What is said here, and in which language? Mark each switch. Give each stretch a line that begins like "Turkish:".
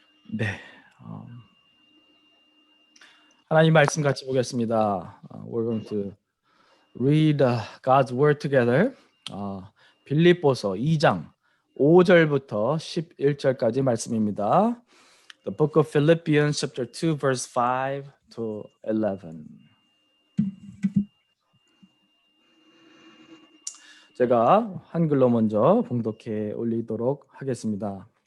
Korean: 네, 하나님 말씀 같이 보겠습니다.
English: We're going to read God's word together.
Korean: 빌립보서 2장 5절부터 11절까지 말씀입니다.
English: The book of Philippians chapter 2 verse 5 to 11.
Korean: 제가 한글로 먼저 봉독해 올리도록 하겠습니다.